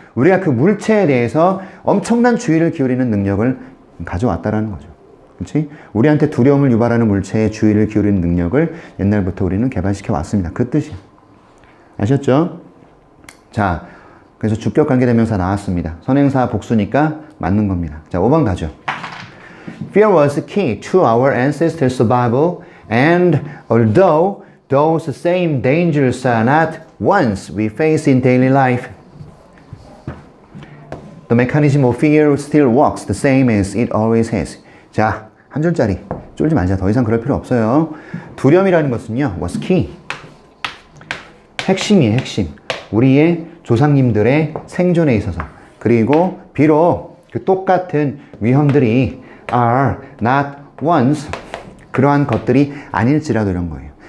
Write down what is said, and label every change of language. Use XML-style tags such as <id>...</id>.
<ko>우리가 그 물체에 대해서 엄청난 주의를 기울이는 능력을 가져왔다라는 거죠. 그치? 우리한테 두려움을 유발하는 물체에 주의를 기울이는 능력을 옛날부터 우리는 개발시켜 왔습니다. 그 뜻이에요. 아셨죠? 자, 그래서 주격 관계대명사 나왔습니다. 선행사 복수니까 맞는 겁니다. 자, 5번 가죠.</ko> <en>Fear was key to our ancestors' survival, and although those same dangers are not ones we face in daily life, the mechanism of fear still works the same as it always has.</en> <ko>자, 한 줄짜리. 쫄지 말자. 더 이상 그럴 필요 없어요. 두려움이라는 것은요,</ko> <en>was key.</en> <ko>핵심이에요, 핵심. 우리의 조상님들의 생존에 있어서. 그리고 비록 그 똑같은 위험들이</ko> <en>are not ones,</en> <ko>그러한 것들이 아닐지라도 이런 거예요.</ko>